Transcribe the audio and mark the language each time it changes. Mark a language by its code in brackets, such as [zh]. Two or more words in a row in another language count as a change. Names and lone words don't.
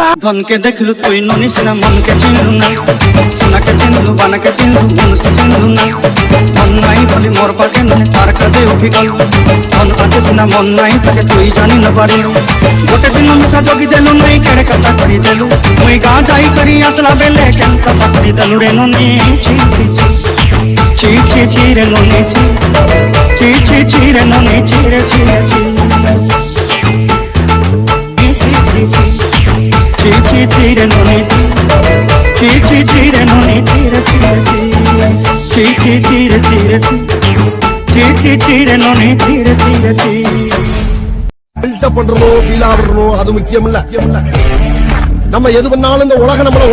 [spv] ଧନକେ ଦେଖଲୁ ତୁଇ ନନି ସିନା ମନକେ ଚିନଲୁ ନା ସୋନାକେ ଚିନଲୁ ବାନାକେ ଚିନଲୁ ମନୁଷ ଚିନଲୁ ନା ମନ ନାଇ ବଲି ମୋର ପାକେ ନନି ତାର କାଜେ ଉଠି ଗଲ ଧନ ଆଛେ ସିନା ମନ ନାଇ ତାକେ ତୁଇ ଜାନି ନା ପାରିଲୁ ଗୋଟେ ଦିନ ମିଶା ଜଗି ଦେଲୁ ନାଇ କେଡ଼େ କଥା କରି ଦେଲୁ ମୁଇ ଗା ଯାଇ କରି ଆସଲା ବେଲେ କେନ କଥା କରି ଦେଲୁ ରେ ନନି ଛି ଛି ଛି ଛି ରେ ନନି ଛି ଛି ଛି ଛି ରେ ନନି ଛି ରେ ଛି ରେ ଛି ଛି ଛି ରେ ନନି ଛି ଛି ଛି ରେ ନନି ଛି ରେ ଛି ରେ ଛି ଛି ଛି ରେ ଛି ରେ ଛି ଛି ଛି ରେ ନନି ଛି ରେ ଛି ରେ ଛି [ta] பில்டப் பண்றோம், பீலா விடுறோம், அது முக்கியம் இல்ல. நம்ம எது பண்ணாலும் இந்த உலகம் நம்மள